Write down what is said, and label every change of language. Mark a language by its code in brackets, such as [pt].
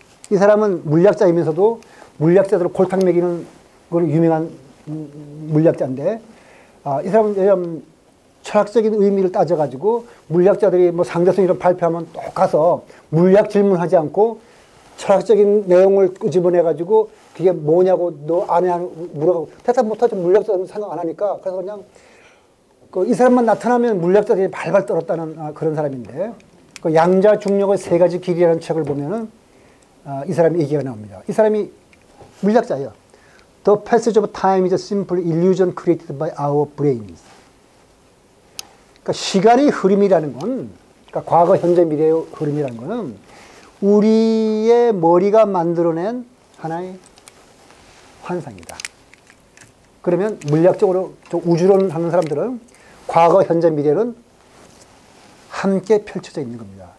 [ko] 이 사람은 물리학자이면서도 물리학자들을 골탕 먹이는 그 유명한 물리학자인데 이 사람은 철학적인 의미를 따져가지고 물리학자들이 뭐 상대성 이런 발표하면 또 가서 물리학 질문하지 않고 철학적인 내용을 끄집어내가지고 그게 뭐냐고 너 아냐 물어가고 대답 못하죠. 물리학자들은 생각 안 하니까. 그래서 그냥 이 사람만 나타나면 물리학자들이 발발 떨었다는 그런 사람인데 그 양자 중력의 세 가지 길이라는 책을 보면은 이 사람이 얘기가 나옵니다. 이 사람이 물리학자예요. [en] The passage of time is a simple illusion created by our brains. [ko] 그러니까 시간의 흐름이라는 건, 그러니까 과거, 현재, 미래의 흐름이라는 거는 우리의 머리가 만들어낸 하나의 환상이다. 그러면 물리학적으로 우주론 하는 사람들은 과거, 현재, 미래는 함께 펼쳐져 있는 겁니다.